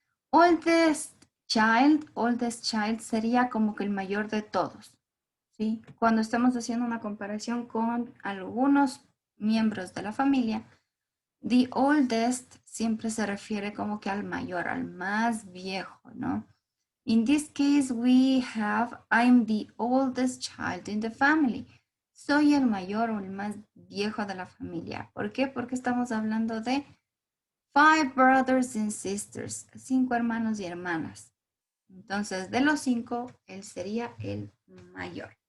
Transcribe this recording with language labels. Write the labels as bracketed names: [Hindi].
[Spanish] Oldest child sería como que el mayor de todos, ¿sí? Cuando estamos haciendo una comparación con algunos miembros de la familia, the oldest siempre se refiere como que al mayor, al más viejo, ¿no? [English] In this case, we have, I'm the oldest child in the family. [Spanish] Soy el mayor o el más viejo de la familia. ¿Por qué? Porque estamos hablando de [English] 5 brothers and sisters, [Spanish] 5 hermanos y hermanas. Entonces, de los 5, él sería el mayor.